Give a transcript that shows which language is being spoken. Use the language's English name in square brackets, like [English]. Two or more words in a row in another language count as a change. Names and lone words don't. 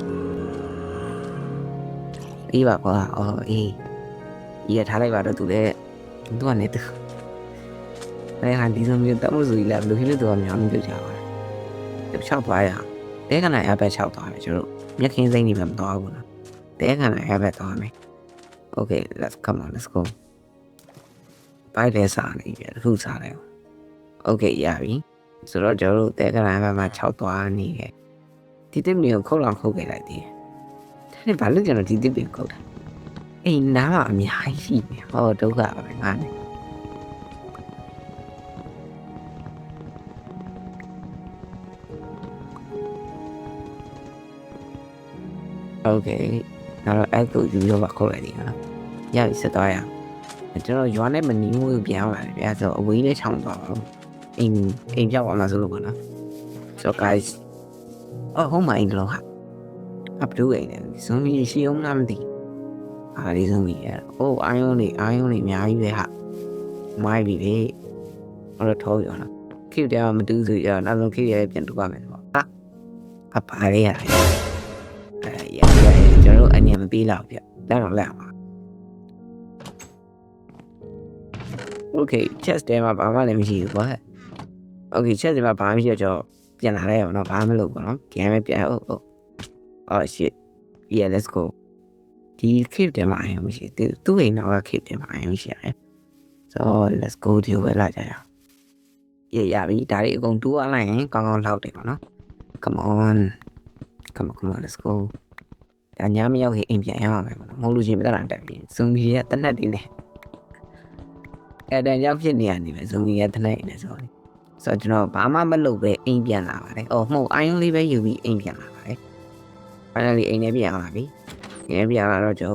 [Burmese] အေးပါကွာအေးဒီကထားလိုက်ပါတော့သူလည်းသူကနေသူအဲ့ဟာဒီလိုမျိုးတမှုစုကြီးလာဘယ်လိုဖြစ်လို့တော့များမပြောကြပါဘူး 6သွားရတဲခဏအဘက်6သွားမယ်ကျွန်တော်မျက်ခင်းစိမ့်နေမှမသွားဘူးနော်တဲခဏအဘက်သွားမယ် [English] Okay let's come on let's go [Burmese] ဘိုက်လဲစားနေပြီအခုစားတယ် Okay ရပြီဆိုတော့ကျွန်တော်တဲခဏအဘက်မှာ6သွားနေတယ်ဒီတစ်မျိုးခုတ်လောက်ခုတ်ခဲ့လိုက်သေးတယ်ဒါနဲ့ဘာလို့ကျွန်တော်ဒီတစ်မျိုးခုတ်တာအိမ်နားမှာအများကြီးရှိနေဟောဒုက္ခပဲငါနဲ့ Okay နောက်တော့အဲ့ကိုယူရောပါခေါ်လိုက်တယ်နော်ရပြီဆက်သွားရအောင်ကျွန်တော်ရွာ နဲ့မနီးဘူးပြန်လာတယ်ဗျာဆိုတော့အဝေးလေးချောင်းသွားအောင်အိမ်ပြောက်အောင်လားဆိုလို့ပါနော် [English] So guys oh my god [Burmese] အပတူအိမ်နဲ့ဇုံကြီးရှိအောင်လားမသိဒီဇုံကြီးအာယုံနေအများကြီးပဲဟာမိုင်းပြီလေဟောတော့ထောက်ရအောင်ခေတ်တည်းမတူးဆိုရနောက်ဆုံးခေတ်ရပြန်တူပါမယ်ပေါ့ဟာပါလေးရတယ် မပေးတော့ဗျလက်တော့လက်ပါ [English] Okay chest [Burmese] ထဲမှာဘာမှလည်းမရှိဘူးကွာ [English] Okay chest [Burmese] ထဲမှာဘာမှမရှိတော့ပြန်လာလိုက်အောင်နော်ဘာမှမလုပ်ဘူးနော် game ပဲပြန် [English] oh shit yeah let's go [Burmese] ဒီ cave ထဲမှာအရင်မရှိသူ့အိမ်တော့ cave ထဲမှာအရင်မရှိရတယ် [English] so let's go [Burmese] ဒီဝဲလာကြရအောင် ရပြီဒါတွေအကုန်တူးအလိုက်ရင်ကောင်းကောင်းလောက်တယ်ပေါ့နော် [English] come on let's go [Burmese] ဒါညမရောက်ခင်အိမ်ပြန်ရအောင်ပဲပေါ့နော်မဟုတ်လို့ရှိရင်မတတ်တာတက်ပြီဇွန်ဘီရဲ့တနက်တွေနဲ့အဲ့ဒါကြောင့်ဖြစ်နေရနေပဲဇွန်ဘီရဲ့တန က်တွေနဲ့ဆိုတော့ကျွန်တော်ဘာမှမလုပ်ပဲအိမ်ပြန်လာပါတယ်အော်မှုတ်အိုင်းလေးပဲယူပြီးအိမ်ပြန်လာပါတယ် finally အိမ်ထဲပြန်လာပြီအိမ်ထဲပြန်လာတော့ကျွန်